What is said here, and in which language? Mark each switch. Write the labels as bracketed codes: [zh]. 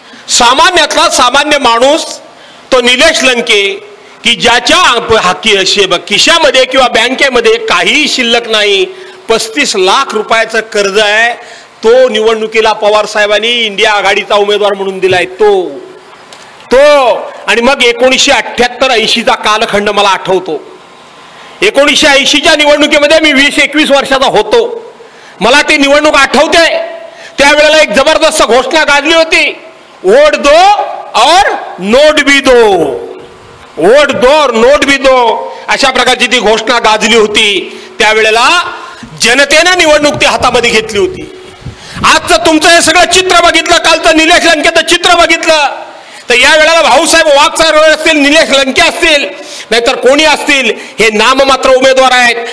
[mr] सामान्यातला सामान्य माणूस तो निलेश लंके, की ज्याच्या खिशामध्ये किंवा बँकेमध्ये काहीही शिल्लक नाही, 35 लाख रुपयाचं कर्ज आहे, तो निवडणुकीला पवार साहेबांनी इंडिया आघाडीचा उमेदवार म्हणून दिलाय. तो आणि मग 1978-80चा कालखंड मला आठवतो. 1980च्या निवडणुकीमध्ये मी 20-21 वर्षाचा होतो. मला ती निवडणूक आठवते. त्यावेळेला एक जबरदस्त घोषणा गाजली होती, [hi] वोट दो और नोट भी दो, वोट दो और नोट भी दो. [mr] अशा प्रकारची ती घोषणा गाजली होती. त्यावेळेला जनतेने निवडणूक ती हातामध्ये घेतली होती. आजचं तुमचं हे सगळं चित्र बघितलं, कालचं निलेश लंकेचं चित्र बघितलं, तर या वेळेला भाऊसाहेब वाघसाहेब असतील, निलेश लंके असतील, नाहीतर कोणी असतील, हे नाममात्र उमेदवार आहेत.